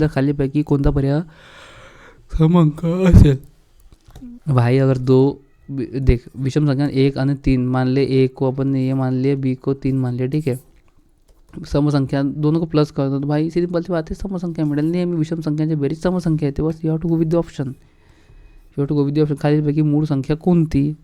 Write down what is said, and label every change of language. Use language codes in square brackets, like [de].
[mr] तर खालीपैकी कोणता पर्याय समअंक असेल? [hi] भाई अगर देख विषम संख्या 1 आणि 3 मान ले. A को अपन ने ये मान लिया, B को 3 मान लिया. ठीक है, सम संख्या दोनों को प्लस कर दो तो भाई सिंपल सी बात है, [mr] सम संख्या मिळेल. नेहमी विषम संख्यांची बेरीज सम संख्या येते. बस [en] You have to go with the option. [mr] खालीपैकी मूळ संख्या कोणती?